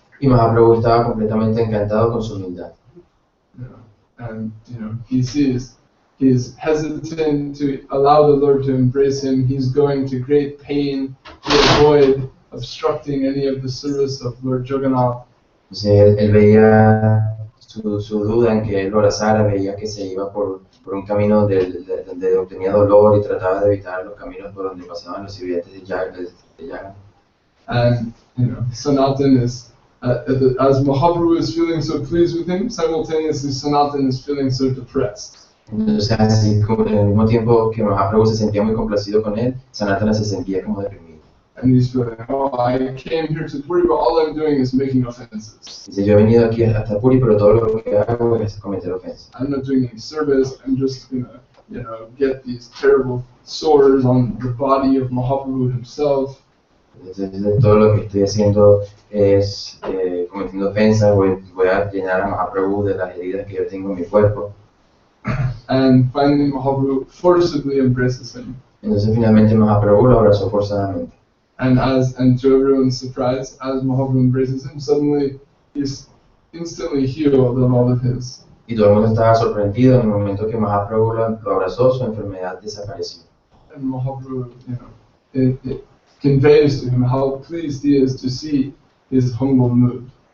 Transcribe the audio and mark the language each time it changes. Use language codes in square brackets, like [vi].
[es] Y Mahaprabhu estaba completamente encantado con su humildad. [en] And he sees he's hesitant to allow the Lord to embrace him. He's going to great pain to avoid obstructing any of the service of Lord Jagannath. [es] Entonces él veía su duda en que él lo abrazara, veía que se iba por un camino donde obtenía dolor y trataba de evitar los caminos por donde pasaban los sirvientes de Jagannath. [en] And Sanatan is, as Mahaprabhu is feeling so pleased with him, simultaneously Sanatan is feeling so depressed. [es] Entonces así como en el mismo tiempo que Mahaprabhu se sentía muy complacido con él, Sanatana se sentía como deprimido. [en] And he's feeling, I came here to Puri, but all I'm doing is making offenses. [es] Dice, yo he venido aquí hasta Puri, pero todo lo que hago es cometer ofensas. [en] I'm not doing any service. I'm just gonna, get these terrible sores on the body of Mahaprabhu himself. [es] Entonces todo lo que estoy haciendo es cometiendo ofensas, voy a llenar a Mahaprabhu de las heridas que yo tengo en mi cuerpo. [en] And finally Mahaprabhu forcibly embraces him. [es] Entonces finalmente Mahaprabhu lo abrazó forzadamente. [en] And to everyone's surprise, as Mahaprabhu embraces him, suddenly he's instantly healed of all of his. [es] Y todo el mundo estaba sorprendido en el momento que Mahaprabhu lo abrazó, su enfermedad desapareció. [en] And Mahaprabhu, it conveys to him how pleased he is to see his humble mood.